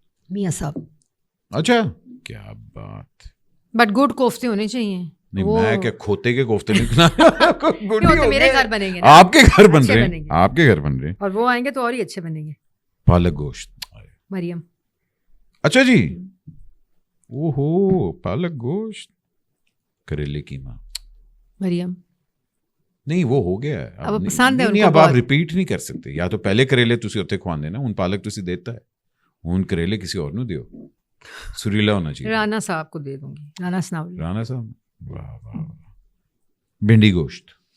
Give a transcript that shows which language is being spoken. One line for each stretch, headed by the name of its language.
Urdu: میاں صاحب. اچھا, کیا بات. بٹ گڈ کوفتے ہونے چاہیے. نہیں میں کیا کھوتے کے کوفتے نہیں کھلانا. میرے گھر بنیں گے, آپ کے گھر بن رہے ہیں, آپ کے گھر بن رہے ہیں, اور وہ آئیں گے تو اور ہی اچھے بنیں گے. پالک گوشت. مریم. اچھا جی. او ہو, پالک گوشت, کریلے قیمہ. مریم. نہیں وہ ہو گیا ہے اب پسند ہے. نہیں اب آپ ریپیٹ نہیں کر سکتے.
Punjabi: یا تو پہلے کریلے تسی اتنے کھواندے نا, ہن پالک تسی دیتا ہے, ہن کریلے کسی اور نو دیو.
Urdu: سریلا ہونا چاہیے. رانا صاحب کو دے دوں گی. رانا سناولی. رانا صاحب. واہ واہ. بھنڈی گوشت.